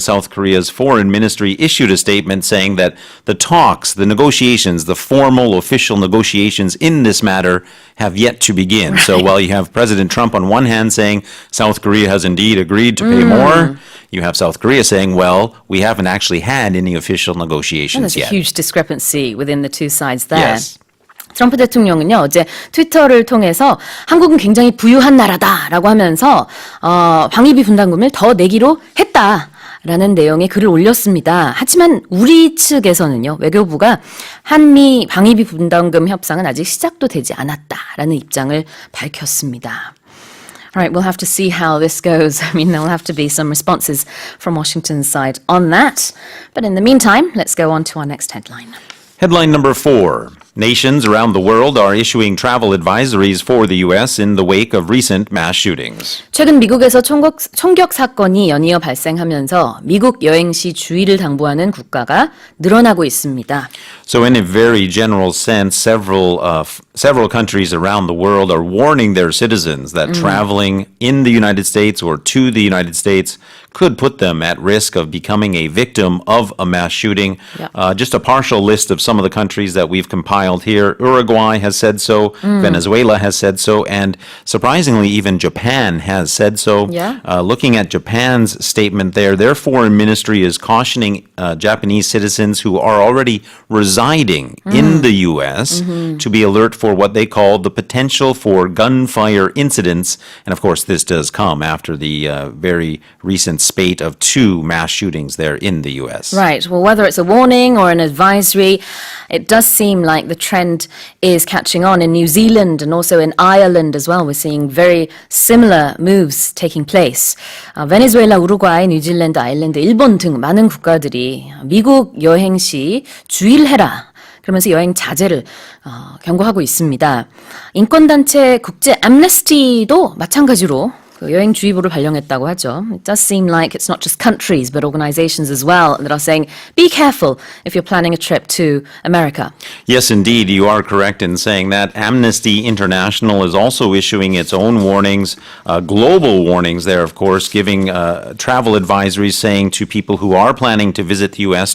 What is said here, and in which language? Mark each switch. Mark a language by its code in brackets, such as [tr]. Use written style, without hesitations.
[en] South Korea's foreign ministry issued a statement saying that the talks, the negotiations, the formal official negotiations in this matter have yet to begin. So while you have President Trump on one hand saying South Korea has indeed agreed to pay more, you have South Korea saying, well, we haven't actually had any official negotiations There's yet. a huge discrepancy within the two sides there. Yes. [ko] 트럼프 대통령은요, 어제 트위터를 통해서 한국은 굉장히 부유한 나라다라고 하면서 방위비 분담금을 더 내기로 했다라는 내용의 글을 올렸습니다. 하지만 우리 측에서는요, 외교부가 한미 방위비 분담금 협상은 아직 시작도 되지 않았다라는 입장을 밝혔습니다. [en] All right, we'll have to see how this goes. I mean, there'll have to be some responses from Washington's side on that. But in the meantime, let's go on to our next headline. Headline number 4. Nations around the world are issuing travel advisories for the U.S. in the wake of recent mass shootings. [ko] 최근 미국에서 총격 사건이 연이어 발생하면서 미국 여행 시 주의를 당부하는 국가가 늘어나고 있습니다. [en] So in a very general sense, several countries around the world are warning their citizens that traveling in the United States or to the United States could put them at risk of becoming a victim of a mass shooting. Just a partial list of some of the countries that we've compiled here. Uruguay has said so, Venezuela has said so, and surprisingly, even Japan has said so. Looking at Japan's statement there, their foreign ministry is cautioning Japanese citizens who are already residing in the U.S. to be alert for what they call the potential for gunfire incidents. And of course, this does come after the very recent spate of 2 mass shootings there in the U.S. Right. Well, whether it's a warning or an advisory, it does seem like the trend is catching on in New Zealand and also in Ireland as well. We're seeing very similar moves taking place. [ko] 베네수엘라, 우루과이, 뉴질랜드, 아일랜드, 일본 등 많은 국가들이 미국 여행 시 주의를 해라. 그러면서 여행 자제를 경고하고 있습니다. 인권단체 국제 암네스티도 마찬가지로 그 여행주의보를 발령했다고 하죠. [en] It does seem like it's not just countries but organizations as well that are saying, be careful if you're planning a trip to America. Yes, indeed, you are correct in saying that. Amnesty International is also issuing its own warnings, global warnings there, of course, giving travel advisories saying to people who are planning to visit the U.S.